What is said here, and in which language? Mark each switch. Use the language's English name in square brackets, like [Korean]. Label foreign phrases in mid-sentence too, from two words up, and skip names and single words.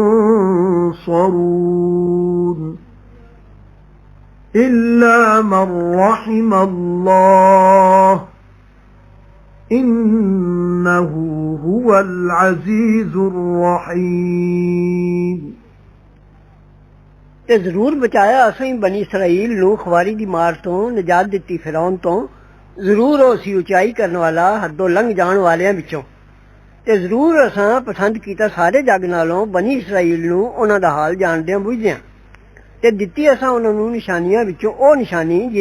[Arabic] ينصرون إلا من رحم الله إنه هو العزيز الرحيم [Punjabi] ਤੇ ਜ਼ਰੂਰ ਬਚਾਇਆ ਅਸੀਂ ਬਨੀ ਇਸਰਾਈਲ ਨੂੰ ਖਵਾਰੀ ਦੀ ਮਾਰ ਤੋਂ ਨਜਾਤ ਦਿੱਤੀ ਫਿਰੌਨ ਤੋਂ ਜ਼ਰੂਰ ਉਹ ਸੀ ਉਚਾਈ ਕਰਨ ਵਾਲਾ ਹੱਦੋਂ ਲੰਘ ਜਾਣ ਵਾਲਿਆਂ ਵਿੱਚੋਂ ਤੇ ਜ਼ਰੂਰ ਅਸਾਂ ਪਸੰਦ ਕੀਤਾ ਸਾਰੇ ਜੱਗ ਨਾਲੋਂ ਬਨੀ ਇਸਰਾਈਲ ਨੂੰ ਉਹਨਾਂ ਦਾ ਹਾਲ ਜਾਣਦਿਆਂ ਬੁੱਝਦਿਆਂ ਤੇ ਦਿੱਤੀ ਅਸਾਂ ਉਹਨਾਂ ਨੂੰ ਨਿਸ਼ਾਨੀਆਂ ਵਿੱਚੋਂ ਉਹ ਨਿਸ਼ਾਨੀ ਜਿਸ